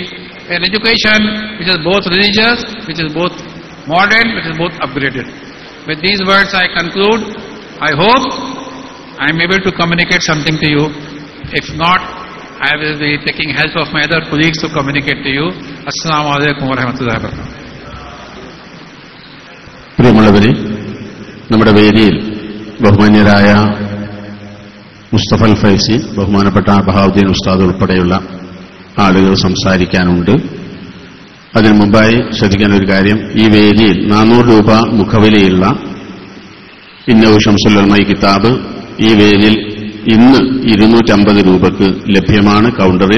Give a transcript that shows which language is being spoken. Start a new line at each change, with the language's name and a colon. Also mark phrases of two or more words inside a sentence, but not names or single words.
English: An education which is both religious, which is both modern, which is both upgraded. With these words I conclude. I hope I am able to communicate something to you. If not, I will be taking help of my other colleagues to communicate to you.
Arabic: السلام عليكم ورحمة الله وبركاته.
Malayalam: പ്രിയമുള്ളവരെ, നമ്മുടെ വേദിയിൽ ബഹുമാന്യരായ മുസ്തഫൽ ഫൈസി, ബഹുമാനപ്പെട്ട ബഹാവുദ്ദീൻ ഉസ്താദ് ഉൾപ്പെടെയുള്ള ആളുകൾ സംസാരിക്കാനുണ്ട്. അതിനു മുമ്പായി ശ്രദ്ധിക്കേണ്ട ഒരു കാര്യം, ഈ വേദിയിൽ 400 രൂപ മുഖവിലയുള്ള ഇന്നഹു ശംസുൽ ഉലമ കിതാബ് ഈ വേദിയിൽ ഇന്ന് 250 രൂപക്ക് ലഭ്യമാണ് കൗണ്ടറിൽ.